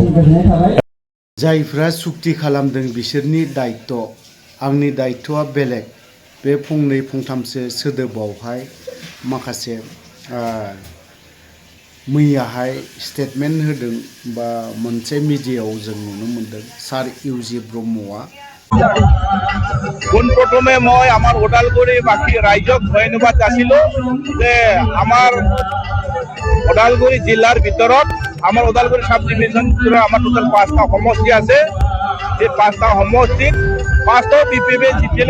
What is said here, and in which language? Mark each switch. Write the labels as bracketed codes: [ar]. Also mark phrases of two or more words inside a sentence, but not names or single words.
[brx] जायफ्रा सुक्ति खालामदों बिसोरनि दायित्व, आंनि दायित्वआ बेलेग। बे फंनै फंथामसो सोदोबावहाय माखासे मैयाहाय स्टेटमेन्ट होदों बा मोनसे मिडियायाव जों नुनो मोनदों सार इउजि ब्रह्मआ। [as] পোনপ্ৰথমে মই আমাৰ ওদালগুৰি বাকী ৰাইজক ধন্যবাদ যাচিলোঁ যে আমাৰ ওদালগুৰি জিলাৰ ভিতৰত আমাৰ ওদালগুৰি সাব ডিভিজন আমাৰ টোটাল 5টা সমষ্টি আছে। এই 5টা সমষ্টিত 5টাও BPP জিতিলে।